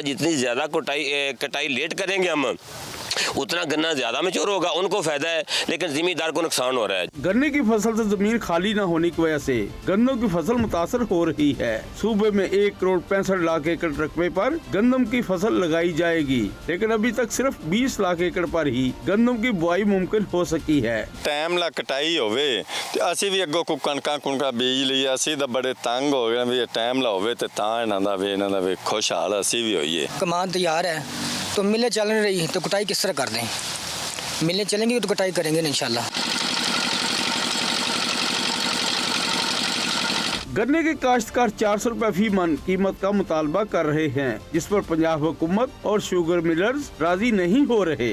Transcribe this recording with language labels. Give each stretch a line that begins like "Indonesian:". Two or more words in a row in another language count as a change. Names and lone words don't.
Urdu: جتنی زیادہ کٹائی لیٹ کریں گے ہم اتنا گنا زیادہ میچور ہوگا، ان کو فائدہ ہے، لیکن ذمہ دار کو نقصان ہو رہا ہے. گنے کی فصل سے زمین خالی نہ ہونے کی وجہ سے گنوں کی فصل متاثر ہو رہی ہے. صوبے میں 1 کروڑ 65 لاکھ ایکڑ رقبے پر گندم کی فصل لگائی جائے گی، لیکن ابھی تک صرف 20 لاکھ ایکڑ پر ہی گندم کی بوائی ممکن ہو سکی ہے.
Punjabi: ٹائم لا کٹائی ہووے تے اسی بھی اگوں کو کنکاں بیج لئی اسیں تاں بڑے تنگ ہو گئے بھی ٹائم لا ہووے تے تاں ایہناں دا وی خوشحال اسیں بھی ہوئیے.
Urdu: کمان تیار ہے تو ملیں چل نہیں رہی تو کٹائی کس طرح کر دیں? ملیں چلیں گی تو کٹائی کریں گے انشاءاللہ. گنے کے کاشتکار 400 روپے فی من قیمت کا مطالبہ کر رہے ہیں، جس پر پنجاب حکومت اور
English: sugar millers
Urdu: راضی نہیں ہو رہے.